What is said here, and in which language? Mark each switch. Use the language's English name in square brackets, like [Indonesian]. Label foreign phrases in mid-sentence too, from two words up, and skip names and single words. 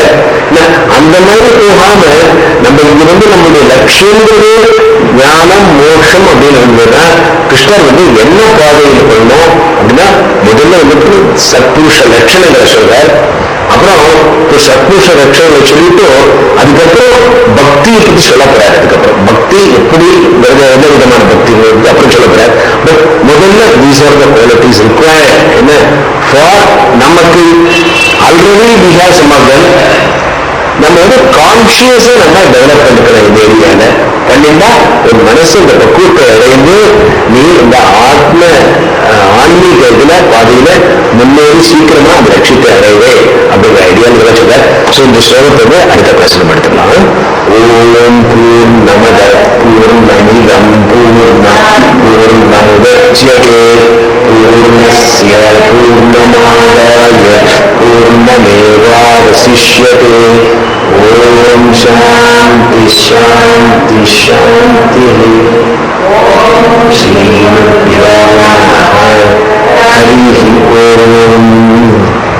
[Tamil] அந்த மாதிரி போகாம நம்ம இங்க வந்து நம்மளுடைய லட்சியங்கிறது ஞானம் மோட்சம் அப்படின்னு இருந்ததுன்னா கிருஷ்ணர் வந்து என்ன பாதையில் பண்ணணும் அப்படின்னா முதல்ல வந்து சத்புருஷ லட்சணங்களை சொல்றார். அப்புறம் சத்புருஷ லட்சணங்களை சொல்லிட்டு அதுக்கப்புறம் பக்தியை பற்றி சொல்லப்படுறாரு. அதுக்கப்புறம் பக்தி எப்படி எந்த விதமான பக்தி அப்புறம் சொல்லப்படுறாரு. [English] பட் முதல்ல these are the qualities required என்ன ஃபார் நமக்கு already we have some of them. [Tamil] நம்ம வந்து கான்சியஸா நம்ம டெவலப் பண்ணிக்கிறோம் இந்த ஏரியால பண்ணிட்டா ஒரு மனசு இந்த பக்குவத்தை அடைந்து நீ இந்த ஆத்ம ஆன்மீக இதுல பாதையில முன்னேறி சீக்கிரமா அந்த லட்சியத்தை அடைவே அப்படிங்கிற ஐடியா சொல்ல. ஸோ இந்த ஸ்லோகத்தை அடுத்த பிரச்சனை எடுத்துக்கலாம். [Sanskrit] ओम् पूर्णमदः पूर्णमिदम् पूर्णमुदच्यते पूर्णस्य पूर्णमादाय पूर्णमेवावशिष्यते. ओम् शान्ति शान्ति शान्ति. श्री हरि ओम्.